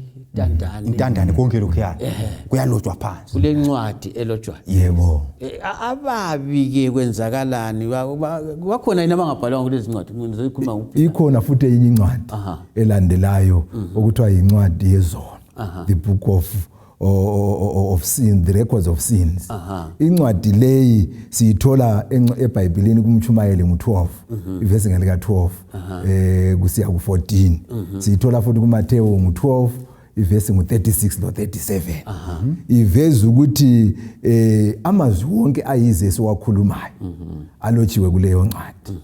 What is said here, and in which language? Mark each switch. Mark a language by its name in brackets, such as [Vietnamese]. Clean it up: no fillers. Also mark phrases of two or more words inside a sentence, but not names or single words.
[Zulu] intandane konke lokho kuyalotshwa phansi kule ncwadi elotshwa. Yebo. Ababi ke kwenzakalani wakhona yini abangabhalwa kulezi ncwadi? Ngizoyikhuluma nguphi? Ikhona futhi enye incwadi elandelayo okuthiwa yincwadi yezono. [English] The book of sin, the records of sins. [Zulu] Incwadi leyi siyithola eBhayibhelini kumtshumayeli ngo12 ivesi ngalika 12 kusiya ku14. Siyithola futhi kuMateyu ngo12 ivesi ngu36 no37. Iveza ukuthi amazwi wonke ayize siwakhulumayo alotshiwe kuleyo ncwadi.